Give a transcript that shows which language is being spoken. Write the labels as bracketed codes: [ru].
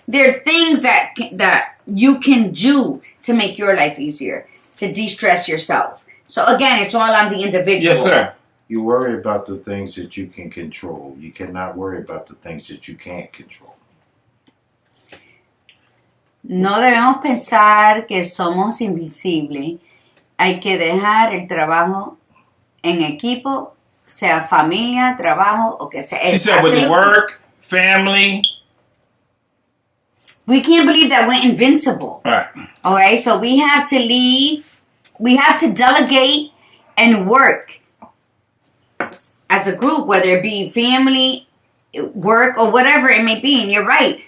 [en] There are things that you can do to make your life easier, to de-stress yourself. So again, it's all on the individual. Yes, sir. You worry about the things that you can control. You cannot worry about the things that you can't control. [es] No debemos pensar que somos invisibles. Hay que dejar el trabajo en equipo, sea familia, trabajo, o que sea. [en] She said with work, family. We can't believe that we're invincible. Right. Okay, so we have to leave. We have to delegate and work as a group, whether it be family, work, or whatever it may be. And you're right.